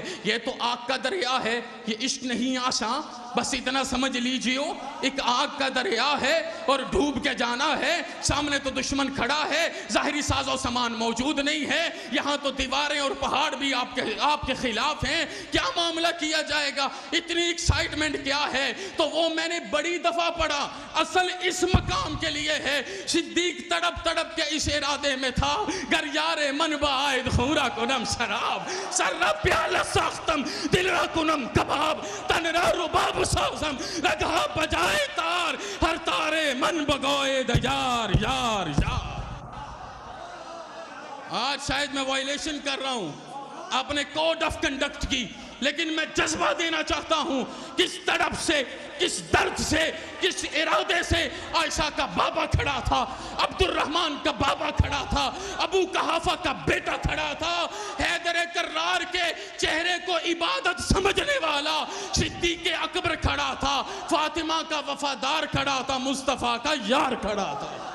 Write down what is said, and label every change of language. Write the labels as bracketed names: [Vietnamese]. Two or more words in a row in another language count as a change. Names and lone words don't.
[Urdu] یہ تو آگ کا دریا ہے، یہ عشق نہیں آسان، بس اتنا سمجھ لیجیو، ایک آگ کا دریا ہے اور ڈوب کے جانا ہے، سامنے تو دشمن کھڑا ہے، ظاہری ساز و سامان موجود نہیں ہے، یہاں تو دیواریں اور پہاڑ بھی آپ کے خلاف ہیں، کیا معاملہ کیا جائے گا، اتنی ایکسائٹمنٹ کیا ہے؟ تو وہ میں نے بڑی دفعہ پڑھا، اصل اس مقام کے لیے ہے۔ صدیق تڑپ تڑپ کے اس ارادے میں تھا، [Persian] گر یار من باید خورا کنم شراب، سر را پیالہ ساختم دل را کنم کباب، تن را رباب سازم لگا بجائے تار، ہر تارے من بگوئے یار یار یار۔ [Urdu] آج شاید میں وائلیشن کر رہا ہوں اپنے [English] code of conduct [Urdu] کی، لیکن میں جذبہ دینا چاہتا ہوں، کس تڑپ سے، کس درد سے، کس ارادے سے عائشہ کا بابا کھڑا تھا، عبد الرحمن کا بابا کھڑا تھا، ابو قحافہ کا بیٹا کھڑا تھا، حیدر کرار کے چہرے کو عبادت سمجھنے والا صدیق اکبر کھڑا تھا، فاطمہ کا وفادار کھڑا تھا، مصطفیٰ کا یار کھڑا تھا۔